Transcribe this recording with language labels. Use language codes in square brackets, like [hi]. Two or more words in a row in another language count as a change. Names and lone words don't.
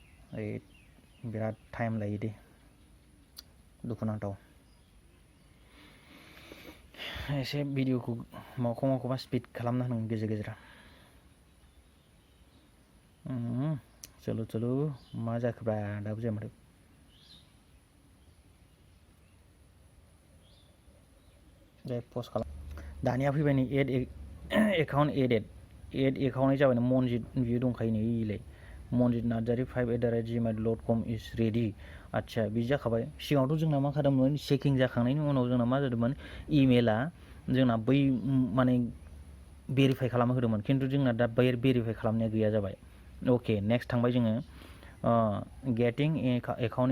[brx] बिराद टाइम लायो दे दुखुनांथाव एसे भिडिअखौ माखौबा स्पिड खालामना होनांगोन गेजेर गेजेर चलो मा जाखोब्रा दाबो जाया माथो दे पस्ट खालाम दानिया फैबाय नै [en] add account add [brx] एकाउन्टआ जाबाय ना मनजित बियो दंखायो नै इलाय मनजित नार्जारि 5@gmail.com [en] is ready [brx] आच्छा बि जाखाबाय सिगाङावथ' जोंना मा खालामोमोन चेकिं जाखांनायनि उनाव जोंना मा जादोंमोन इमेला जोंना बै माने भेरिफाइ खालामना होदोंमोन खिन्थु जोंना दा भेरिफाइ खालामनाया गैया जाबाय अके नेक्स्ट थांबाय जोङो [en] getting account